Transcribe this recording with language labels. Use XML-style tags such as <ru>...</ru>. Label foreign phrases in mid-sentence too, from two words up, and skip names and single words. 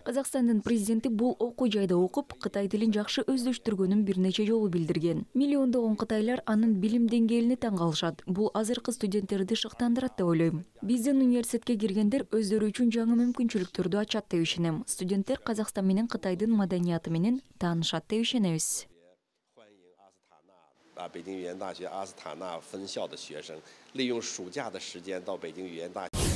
<ky>Казакстандын президенти бул окуу жайда окуп, Кытай тилин жакшы өздөштүргөнүн бир нече жолу билдирген. Миллиондогон кытайлар анын билим деңгээлине таң калышат. Бул азыркы студенттерди шыктандырат деп ойлойм. Биздин университетке киргендер өздөрү үчүн жаңы мүмкүнчүлүктөрдү ачат деп ишенем. Студенттер Казакстан менен Кытайдын маданияты менен таанышат деп ишенебиз.</ky> <zh>北京语言大学阿斯塔纳分校的学生利用暑假的时间到北京语言大学</zh>